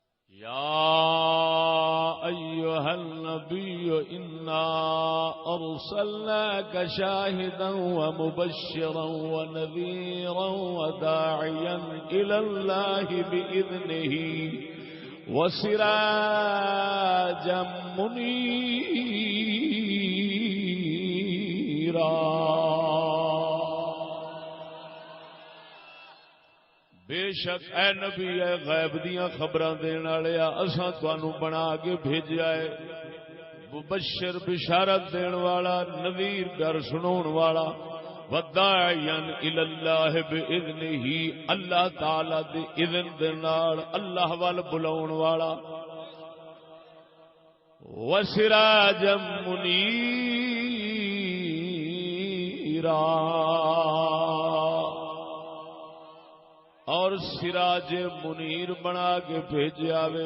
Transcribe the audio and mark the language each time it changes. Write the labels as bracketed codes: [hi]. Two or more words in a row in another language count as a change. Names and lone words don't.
[ar] يا أيها النبي إنا أرسلناك شاهدا ومبشرا ونذيرا وداعيا إلى الله بإذنه وسراجا منيرا بے [pa] شک اے نبی اے غیب دیاں خبراں دین والیا اساں تانوں بنا کے بھیجیا ہے مبشر بشارت دین والا نذیر ڈر سناون والا [ar] وداعیا الی اللہ باذنہ [pa] اللہ تعالی دی اذن دے نال اللہ ول بلاون والا [ar] وسراجا منیرا [pa] اور سراج منیر بنا کے بھیجیا وے.